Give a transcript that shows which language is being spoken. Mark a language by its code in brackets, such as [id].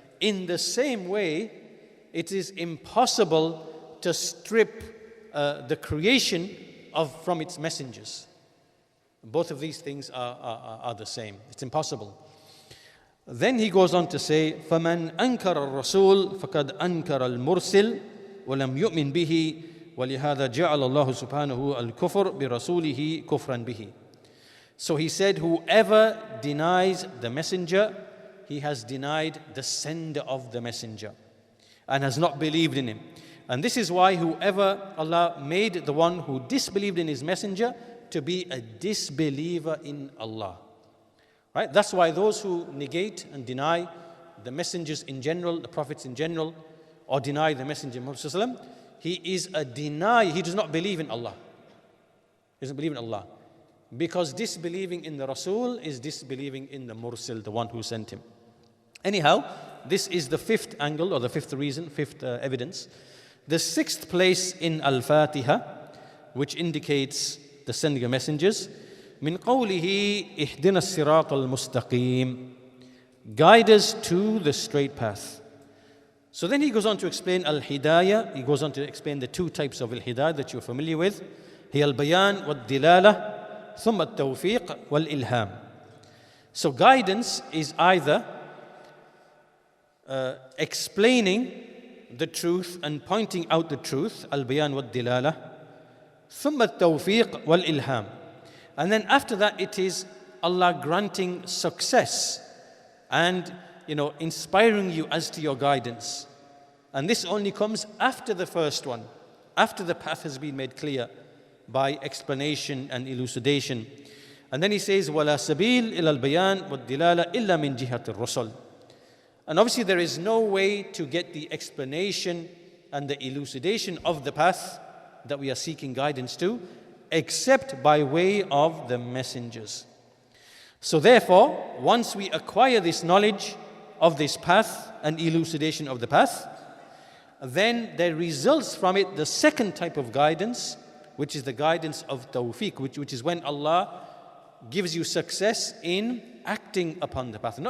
[en] In the same way, it is impossible to strip the creation from its messengers. Both of these things are the same. It's impossible. Then he goes on to say, [ar] فَمَنْ أَنْكَرَ الرَّسُولِ فَقَدْ أَنْكَرَ الْمُرْسِلِ وَلَمْ يُؤْمِنْ بِهِ وَلِهَذَا جَعَلَ اللَّهُ سُبْحَانَهُ الْكُفْرَ بِرَسُولِهِ كُفْرًا بِهِ. [en] So he said, whoever denies the messenger, he has denied the sender of the messenger and has not believed in him. And this is why whoever Allah made the one who disbelieved in his messenger to be a disbeliever in Allah. Right? That's why those who negate and deny the messengers in general, the prophets in general, or deny the messenger Muhammad, he is a denier. He does not believe in Allah. He doesn't believe in Allah. Because disbelieving in the Rasul is disbelieving in the Mursil, the one who sent him. Anyhow, this is the fifth angle, or the fifth reason, fifth evidence. The sixth place in Al-Fātiḥah, which indicates the sending of messengers, [ar] من قوله اهدنا الصراط المستقيم, [en] guide us to the straight path. So then he goes on to explain al-hidayah. He goes on to explain the two types of al-hidayah that you're familiar with. [ar] هي البيان والدلالة ثم التوفيق والإلهام. [en] So guidance is either explaining the truth and pointing out the truth, al-bayan wal-dilala, [ar] ثم التوفيق والإلهام. [en] And then after that, it is Allah granting success and, inspiring you as to your guidance. And this only comes after the first one, after the path has been made clear by explanation and elucidation. And then he says, [ar] وَلَا سَبِيلَ إِلَى الْبَيَانِ وَالدِّلَالَةِ إِلَّا مِنْ جِهَةِ الرُّسُلِ. [en] And obviously there is no way to get the explanation and the elucidation of the path that we are seeking guidance to, except by way of the messengers. So therefore, once we acquire this knowledge of this path and elucidation of the path, then there results from it the second type of guidance, which is the guidance of tawfiq, which is when Allah gives you success in acting upon the path.